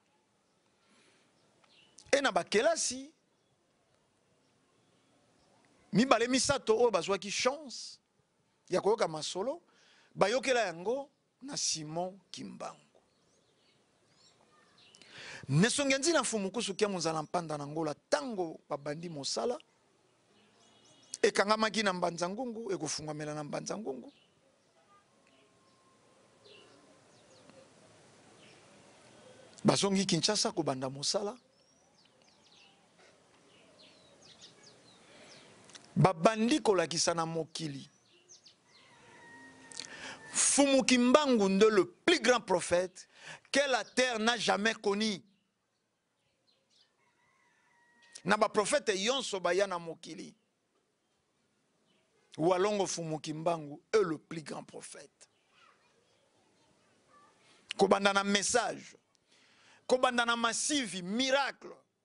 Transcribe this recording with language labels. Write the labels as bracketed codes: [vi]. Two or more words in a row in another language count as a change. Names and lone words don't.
[ln] Et na bakelasi mibale misato oyo bazwaki chance ya koyoka masolo bayokela yango na Simon Kimbangu. [kg] Nesongenzi na fumukusu kia muzala mpanda na ngola tango babandi mosala ekangamaki na mbanza ngungu ekofungamela na mbanza ngungu. [ln] Bazongi Kinshasa kobanda mosala babandi kolakisa na mokili Fumu Kimbangu nde [fr] le plus grand prophète que la terre n'a jamais connu. [ln] Na ba prophète yonso baya na mokili. [fr] Walongo Fumu Kimbangu est le plus grand prophète. [ln] Kobanda na message, kobanda na [en] massive miracle.